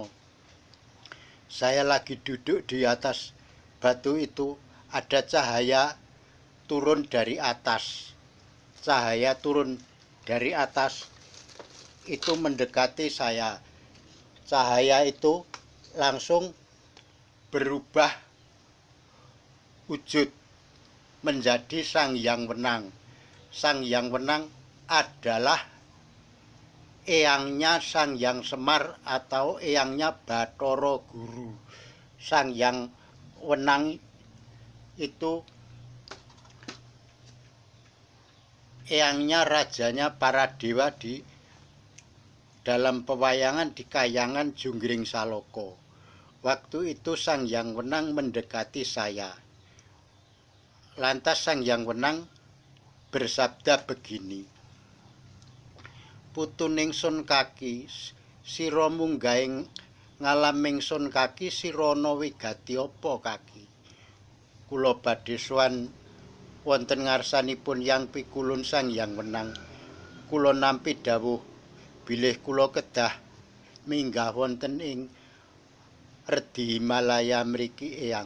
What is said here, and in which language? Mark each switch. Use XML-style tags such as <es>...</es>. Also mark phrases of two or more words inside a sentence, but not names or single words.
<id>Saya lagi duduk di atas batu itu, ada cahaya turun dari atas. Cahaya turun dari atas itu mendekati saya. Cahaya itu langsung berubah wujud menjadi Sang Hyang Wenang. Sang Hyang Wenang adalah eyangnya Sang Hyang Semar atau eyangnya Bathara Guru. Sang Hyang Wenang itu eyangnya, rajanya para dewa di dalam pewayangan di Kahyangan Junggring Saloko. Waktu itu Sang Hyang Wenang mendekati saya. Lantas Sang Hyang Wenang bersabda begini,</id> <jv>"Putu ningsun kaki, sira munggahing ngalam ingsun kaki, sira ana wigati apa kaki? Kula badhe sowan wonten ngarsanipun Yang Pikulun Sang Hyang Wenang. Kula nampi dawuh bilih kula kedah minggah wonten ing Redi Himalaya mriki eyang.</jv>